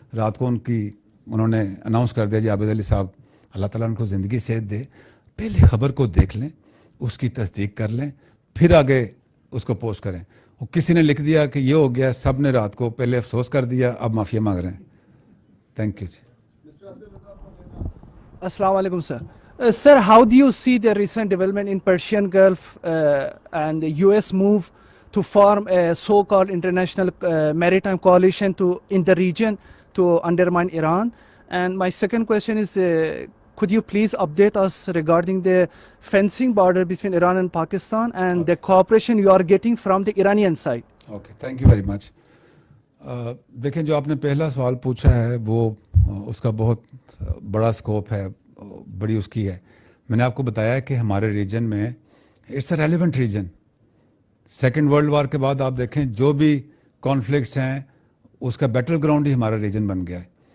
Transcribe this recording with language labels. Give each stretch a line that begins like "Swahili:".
Urdu: رات کو انہوں نے اناؤنس کر دیا جی عابد علی صاحب اللہ تعالیٰ ان کو زندگی صحت دے, پہلے خبر کو دیکھ لیں, اس کی تصدیق کر لیں, پھر آگے اس کو پوسٹ کریں. وہ کسی نے لکھ دیا کہ یہ ہو گیا, سب نے رات کو پہلے افسوس کر دیا, اب معافی مانگ رہے ہیں.
English: Thank you جی. Assalamu alaikum, sir. Sir, how do you see the recent development in Persian Gulf and the US move to form a so-called international maritime coalition in the region to undermine Iran? And my second question is, could you please update us regarding the fencing border between Iran and Pakistan and the cooperation you are getting from the Iranian side? Okay, thank you very much.
Urdu: دیکھیں, جو آپ نے پہلا سوال پوچھا ہے وہ اس کا بہت بڑا اسکوپ ہے, بڑی اس کی ہے. میں نے آپ کو بتایا کہ ہمارے ریجن میں
English: It's a relevant region.
Urdu: Second world war کے بعد آپ دیکھیں جو بھی کانفلکٹس ہیں اس کا بیٹل گراؤنڈ ہی ہمارا ریجن بن گیا ہے.